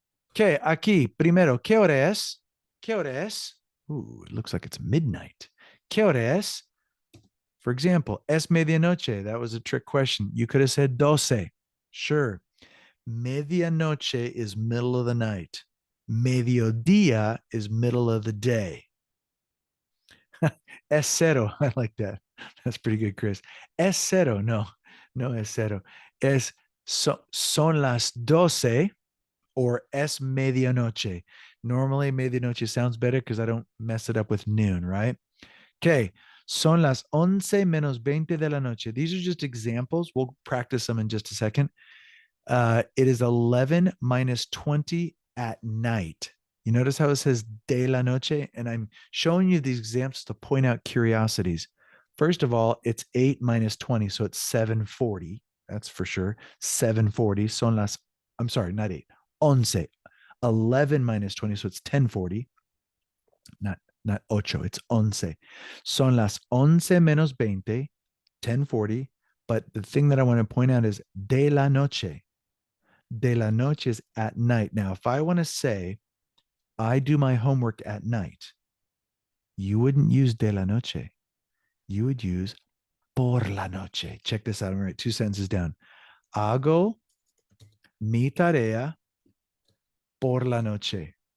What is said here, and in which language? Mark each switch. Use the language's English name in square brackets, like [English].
[Spanish] Okay, aquí, primero, ¿qué hora es? ¿Qué hora es? [English] Ooh, it looks like it's midnight. [Spanish] ¿Qué hora es? [English] For example, [Spanish] es medianoche. [English] That was a trick question. You could have said 12. Sure. Medianoche is middle of the night. Mediodía is middle of the day. [Spanish] Es cero. [English] I like that. That's pretty good, Chris. [Spanish] Es cero. No es cero. Son las 12 or es medianoche. [English] Normally, medianoche sounds better because I don't mess it up with noon, right? Okay. [Spanish] Son las 11 menos 20 de la noche. [English] These are just examples. We'll practice them in just a second. It is 11 minus 20 at night. You notice how it says [Spanish] de la noche? [English] And I'm showing you these examples to point out curiosities. First of all, it's 8 minus 20, so it's 7:40. That's for sure. 7:40. [Spanish] Son las, [English] I'm sorry, not 8. 11. 11 minus 20, so it's 10:40. Not ocho, it's 11. [Spanish] Son las 11 menos 20, 10:40. [English] But the thing that I want to point out is [Spanish] de la noche. De la noche [English] is at night. Now, if I want to say, I do my homework at night, you wouldn't use [Spanish] de la noche. [English] You would use [Spanish] por la noche. [English] Check this out. I'm going to write 2 sentences down. [Spanish] Hago mi tarea por la noche.